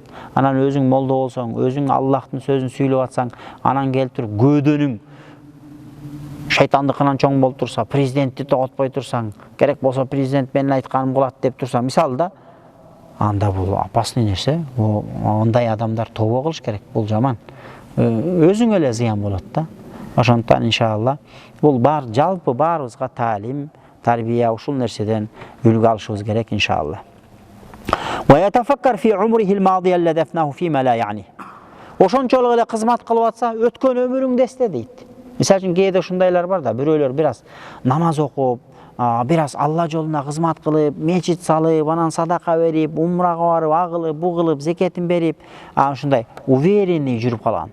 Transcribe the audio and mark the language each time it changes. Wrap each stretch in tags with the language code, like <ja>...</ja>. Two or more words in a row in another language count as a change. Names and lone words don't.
<ky>Анан өзүң молдо болсоң, өзүң Аллахтын сөзүн сүйлөп атсаң, анан келип туруп көөдөнүң шайтандыкынан чоң болуп турса, президентти тоготпой турсаң, керек болсо президент менин айтканым кылат деп турсаң, мисалы да, анда бул опасный нерсе. Ондай адамдар тобо кылыш керек. Бул жаман. Өзүң эле зыян болот да. Ошондуктан иншалла бул жалпы баарыбызга таалим, тарбия ушул нерседен үлгү алышыбыз керек иншалла.</ky> <ar>ويتفكر في عمره الماضي الذي أفناه فيما لا يعني.</ar> <ky>Ошончолук эле кызмат кылып атса, өткөн өмүрүңдү эсте дейт. Мисалы үчүн кээде ушундайлар бар да, бирөөлөр бир аз намаз окуп, бир аз Алла жолуна кызмат кылып, мечит салып, анан садака берип, умрага барып, агылып, бу кылып, зекетин берип, ушундай уверенный жүрүп калган.</ky>